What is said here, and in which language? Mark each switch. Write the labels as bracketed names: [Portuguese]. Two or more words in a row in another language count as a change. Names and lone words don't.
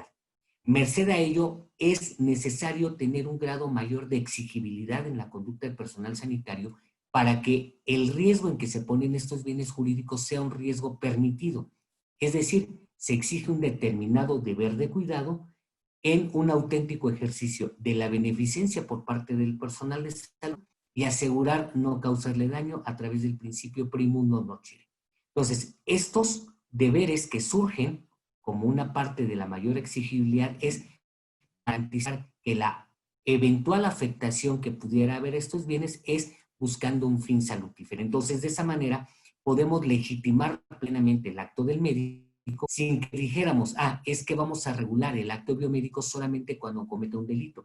[Spanish] Merced a ello, es necesario tener un grado mayor de exigibilidad en la conducta del personal sanitario para que el riesgo en que se ponen estos bienes jurídicos sea un riesgo permitido. Es decir, se exige un determinado deber de cuidado en un auténtico ejercicio de la beneficencia por parte del personal de salud y asegurar no causarle daño a través del principio [Latin] primum non nocere. [Spanish] Entonces, estos deberes que surgen como una parte de la mayor exigibilidad es garantizar que la eventual afectación que pudiera haber a estos bienes es buscando un fin salutífero. Entonces, de esa manera, podemos legitimar plenamente el acto del médico sin que dijéramos, es que vamos a regular el acto biomédico solamente cuando cometa un delito.